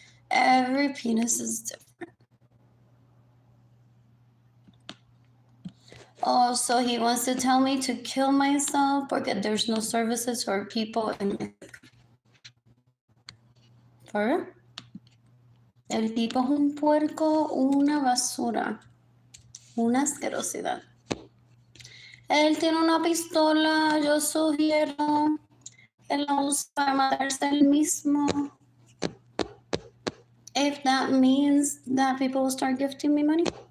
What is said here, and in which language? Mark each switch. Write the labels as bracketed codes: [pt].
[en] Every penis is different. Oh, so he wants to tell me to kill myself because there's no services or people in For real? [es] El tipo es un puerco, una basura, una asquerosidad. Él tiene una pistola, yo sugiero que la use para matarse él mismo. [en] If that means that people will start gifting me money.